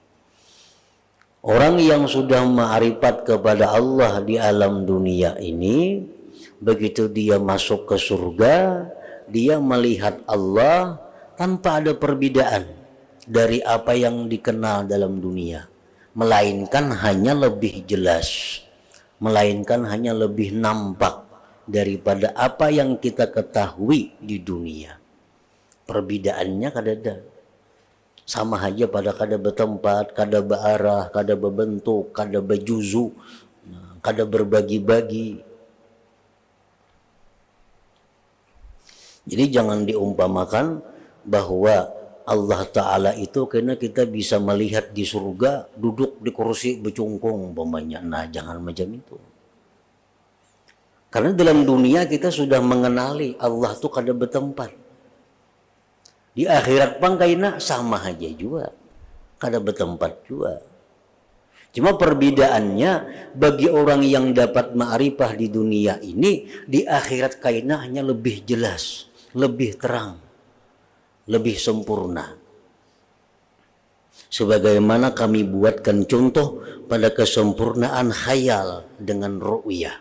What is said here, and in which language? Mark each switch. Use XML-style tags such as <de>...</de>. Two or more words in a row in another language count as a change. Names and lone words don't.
<id>Orang yang sudah makrifat kepada Allah di alam dunia ini, begitu dia masuk ke surga, dia melihat Allah tanpa ada perbedaan dari apa yang dikenal dalam dunia, melainkan hanya lebih jelas, melainkan hanya lebih nampak daripada apa yang kita ketahui di dunia.</id> <bjn>Perbedaannya kada ada. Sama aja pada kada bertempat, kada berarah, kada berbentuk, kada berjuzu, kada berbagi-bagi.</bjn> <id>Jadi jangan diumpamakan bahwa Allah Ta'ala itu karena kita bisa melihat di surga duduk di kursi becungkung umpamanya. Nah, jangan macam itu. Karena dalam dunia kita sudah mengenali Allah itu kada bertempat.</id> <bjn>Di akhirat pang kaina sama aja juga, kada bertempat juga.</bjn> <id>Cuma perbedaannya bagi orang yang dapat ma'rifah di dunia ini, di akhirat kaina hanya lebih jelas, lebih terang, lebih sempurna. Sebagaimana kami buatkan contoh pada kesempurnaan khayal dengan ru'yah.</id>